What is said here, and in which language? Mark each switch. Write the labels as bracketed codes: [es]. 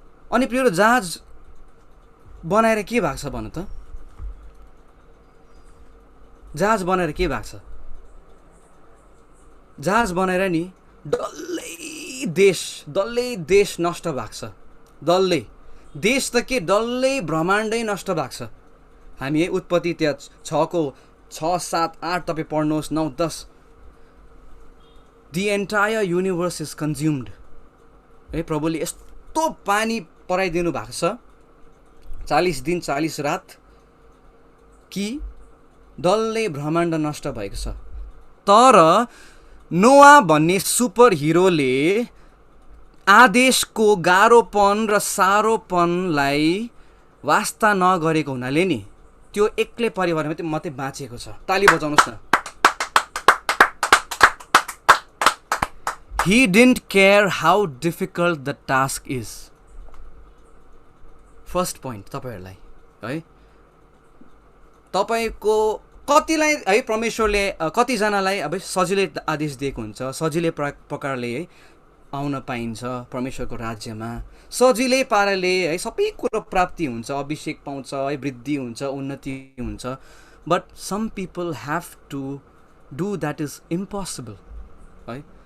[ne] अनि प्रिय जहाज बनाएर के भएको छ भन्नु त? जहाज बनाएर के भएको छ? जहाज बनाएर नि डल्लै देश नष्ट भएको छ। डल्लै देश त के, डल्लै ब्रह्माण्डै नष्ट भएको छ। हामी उत्पत्ति त्यहाँ 6 7 8 तपाईँ पढ्नुहोस्, 9 10, [en] the entire universe is consumed [ne] है। प्रभुले यस्तो पानी पराइदिनु भएको छ 40 दिन 40 रात कि डल्लै ब्रह्माण्ड नष्ट भएको छ। तर नोआ भन्ने सुपर हिरोले आदेशको गाह्रोपन र साह्रोपनलाई वास्ता नगरेको हुनाले नि त्यो एक्लै परिवारमा मात्रै बाँचेको छ। ताली बजाउनुहोस् न। [en] He didn't care how difficult the task is. [ne] First point तपाईँहरूलाई है, तपाईँको कतिलाई है परमेश्वरले कतिजनालाई अब सजिलै आदेश दिएको हुन्छ, सजिलै प्रकारले है आउन पाइन्छ परमेश्वरको राज्यमा, सजिलै पाराले है सबै कुरो प्राप्ति हुन्छ, अभिषेक पाउँछ है, वृद्धि हुन्छ, उन्नति हुन्छ। [en] But some people have to do that is impossible है।